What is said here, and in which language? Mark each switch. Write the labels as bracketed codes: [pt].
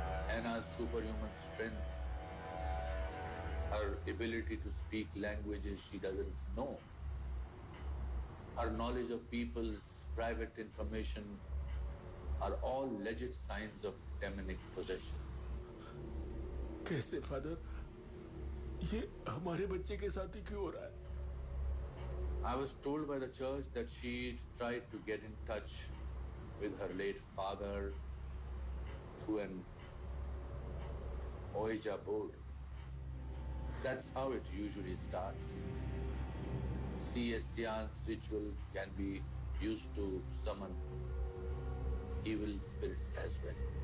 [en] Anna's superhuman strength, her ability to speak languages she doesn't know, her knowledge of people's private information are all legit signs of demonic possession. [hi] कैसे father, ये हमारे बच्चे के साथ ही क्यों हो रहा है? [en] I was told by the church that she tried to get in touch with her late father through an Ouija board. That's how it usually starts. See, a seance ritual can be used to summon evil spirits as well.